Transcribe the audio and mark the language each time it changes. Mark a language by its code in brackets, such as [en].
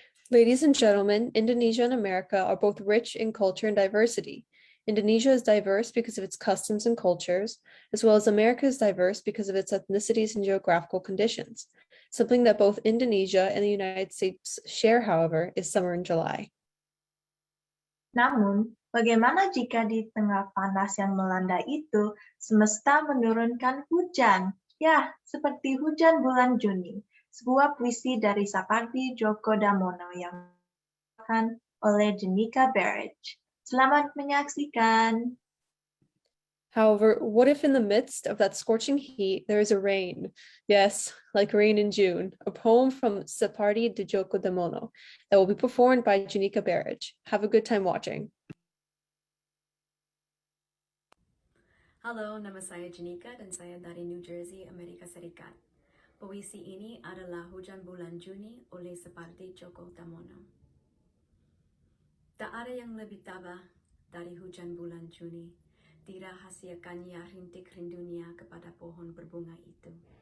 [en] Ladies and gentlemen, Indonesia and America are both rich in culture and diversity. Indonesia is diverse because of its customs and cultures, as well as America is diverse because of its ethnicities and geographical conditions. Something that both Indonesia and the United States share, however, is summer in July. [id] Namun, bagaimana jika di tengah panas yang melanda itu, semesta menurunkan hujan? Ya, seperti hujan bulan Juni. Sebuah puisi dari Sapardi Djoko Damono yang dibacakan oleh Jenica Barrage. Selamat menyaksikan. [en] However, what if in the midst of that scorching heat, there is a rain? Yes, like rain in June, a poem from Sapardi Djoko Damono that will be performed by Jenica Barrage. Have a good time watching. [id] Halo, nama saya Jenica dan saya dari New Jersey, Amerika Serikat. Puisi ini adalah Hujan Bulan Juni oleh Sapardi Djoko Damono. Tak ada yang lebih tabah dari hujan bulan Juni, dirahasiakannya rintik rindunya kepada pohon berbunga itu.